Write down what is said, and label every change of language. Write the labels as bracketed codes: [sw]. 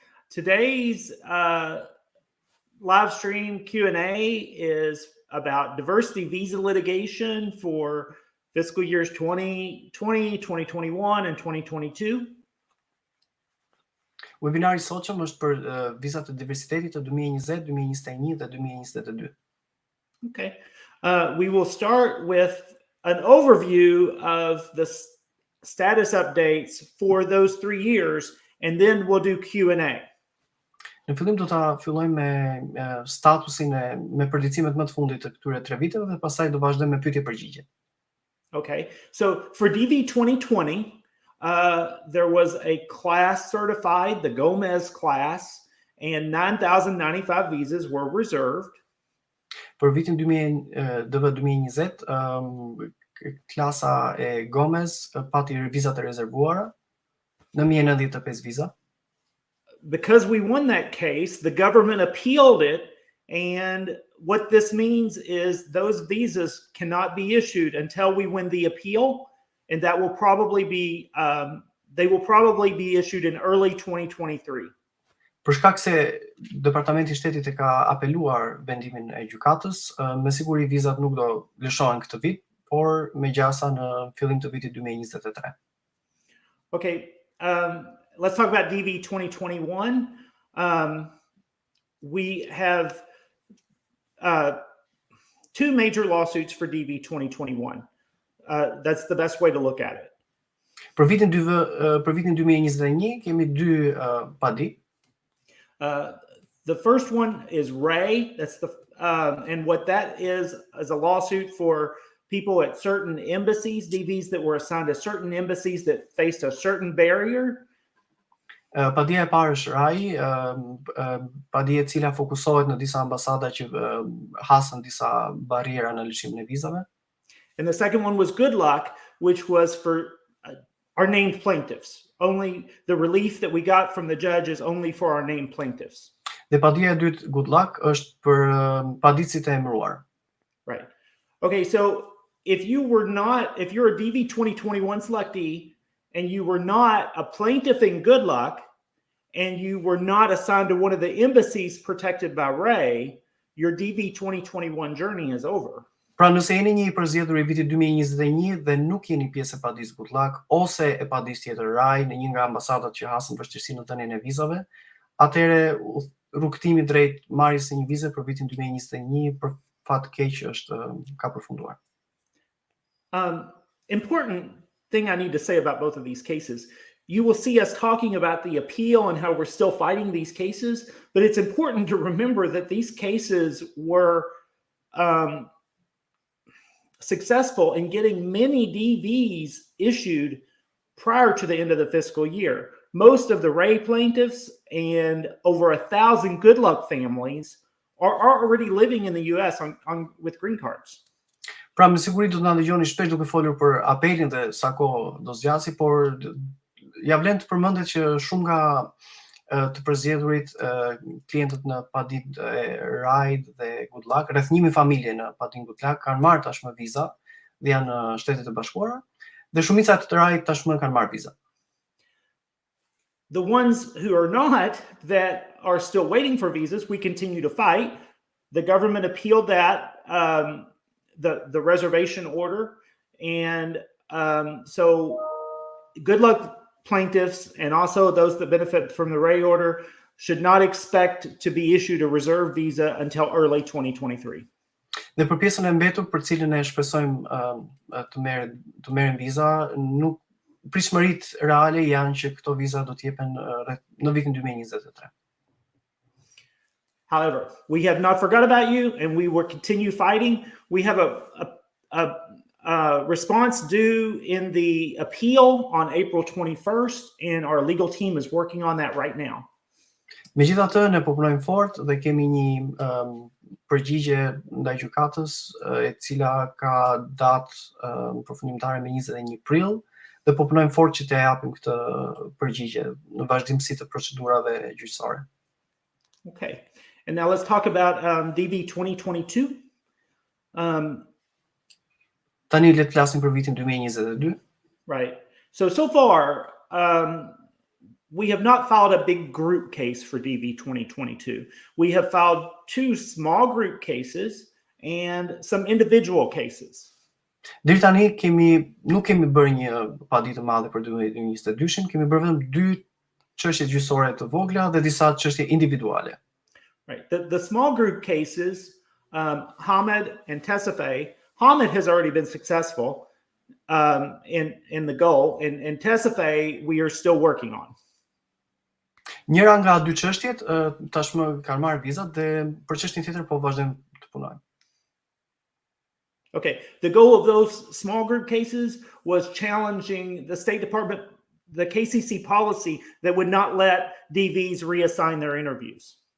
[en] Today's live stream Q&A is about diversity visa litigation for fiscal years 2020, 2021, and 2022. [sq] Webinari i sotshëm është për vizat e diversitetit të 2020, 2021 dhe 2022. Okay. [en] We will start with an overview of the status updates for those 3 years, and then we'll do Q&A. [sq] Në fillim do ta fillojmë me statusin me përdicimet më të fundit të këtyre 3 viteve dhe pastaj do vazhdojmë me pyetje-përgjigje. Okay. [en] So for DV 2020, there was a class certified, the Gomez class, and 9,095 visas were reserved. [sq] Për vitin 2020, klasa e Gomez pati vizat e rezervuara, 995 viza. [en] Because we won that case, the government appealed it, and what this means is those visas cannot be issued until we win the appeal, and that will probably be they will probably be issued in early 2023. [sq] Për shkak se Departamenti i Shtetit e ka apeluar vendimin e gjykatës, me siguri vizat nuk do lëshohen këtë vit, por megjasa në fillim të vitit 2023. [en] Okay, let's talk about DV 2021. We have 2 major lawsuits for DV 2021. That's the best way to look at it. [sq] Për vitin 2021 kemi 2 padi. [en] The first one is Ray. That's the and what that is a lawsuit for people at certain embassies, DVs that were assigned to certain embassies that faced a certain barrier. [sq] Padia e parë është Rai, padia e cila fokusohet në disa ambasada që hasën disa barriera në lëshimin e vizave. [en] And the second one was Good Luck, which was for our named plaintiffs. Only the relief that we got from the judge is only for our named plaintiffs. [sq] Dhe padia e dytë Good Luck është për padicit e emëruar. Right. [en] Okay, so if you're a DV 2021 selectee and you were not a plaintiff in Good Luck and you were not assigned to one of the embassies protected by Ray, your DV 2021 journey is over. [sq] Pra nëse jeni një i përzgjedhur i vitit 2021 dhe nuk jeni pjesë e padisë Good Luck ose e padisë tjetër Rai në një nga ambasadat që hasën vështirësi në dhënien e vizave, atëherë rrugtimi drejt marrjes së një vize për vitin 2021 për fat keq ka përfunduar. [en] Important thing I need to say about both of these cases. You will see us talking about the appeal and how we're still fighting these cases, but it's important to remember that these cases were successful in getting many DVs issued prior to the end of the fiscal year. Most of the Ray plaintiffs and over 1,000 Good Luck families are already living in the US with green cards. [sq] Pra me siguri do të na dëgjoni shpesh duke folur për apelin dhe sa kohë do zgjasi, por ja vlen të përmendet që shumë nga të përzgjedhurit klientët në padit e Ride dhe Good Luck, rreth 1000 familje në padin Good Luck kanë marrë tashmë viza dhe janë në Shtetet e Bashkuara, dhe shumica të Ride tashmë kanë marrë viza. [en] The ones who are not, that are still waiting for visas, we continue to fight. The government appealed that, the reservation order, and so Good Luck plaintiffs and also those that benefit from the Ray order should not expect to be issued a reserve visa until early 2023. [sq] Dhe për pjesën e mbetur për cilën e shpresojmë të merren viza, nuk pritshmëritë reale janë që këto viza do të jepen në vitin 2023. [en] However, we have not forgot about you and we will continue fighting. We have a response due in the appeal on April 21st, and our legal team is working on that right now. [sq] Megjithatë, ne po punojmë fort dhe kemi një përgjigje ndaj gjykatës e cila ka datë përfundimtare me 21 prill dhe po punojmë fort që të japim këtë përgjigje në vazhdimsi të procedurave gjyqësore. [en] Okay. And now let's talk about DV 2022. [sq] Tani le të flasim për vitin 2022. Right. [en] So far, we have not filed a big group case for DV 2022. We have filed 2 small group cases and some individual cases. [sq] Deri tani nuk kemi bërë një paditë të madhe për 2022-shin, kemi bërë vetëm 2 çështje gjyqësore të vogla dhe disa çështje individuale. Right. [en] The small group cases, Hamid and Tessafe, Hamid has already been successful in the goal, and Tessafe we are still working on. [sq] Njëra nga 2 çështjet tashmë kanë marrë vizat dhe për çështjen tjetër po vazhdojmë të punojmë. [en] Okay, the goal of those small group cases was challenging the State Department, the KCC policy that would not let DVs reassign their interviews.